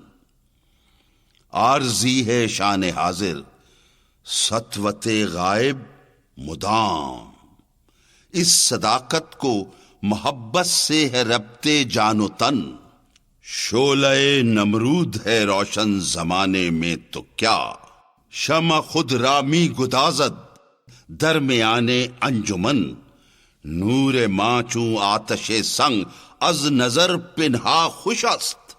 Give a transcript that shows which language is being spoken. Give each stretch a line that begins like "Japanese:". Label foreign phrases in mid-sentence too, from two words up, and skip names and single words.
Urdu: عارضی ہے شان حاضر سطوت غائب مدام، اس صداقت کو محبت سے ہے ربط جان و تن۔ شعلہ نمرود ہے روشن زمانے میں تو کیا،
Persian: شمع خود رامی گدازد درمیان انجمن۔ نور ماں چوں آتش سنگ از نظر پنہا خوش است،